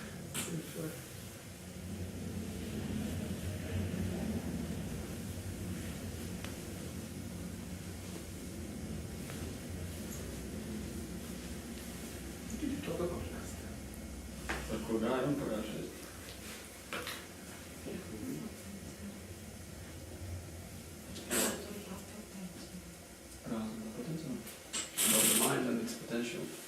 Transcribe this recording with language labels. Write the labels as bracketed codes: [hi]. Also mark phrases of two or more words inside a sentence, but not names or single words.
[en] What did you talk about last time? [lv] Par ko gājām pagājušajā? [en] About the mind and its potential.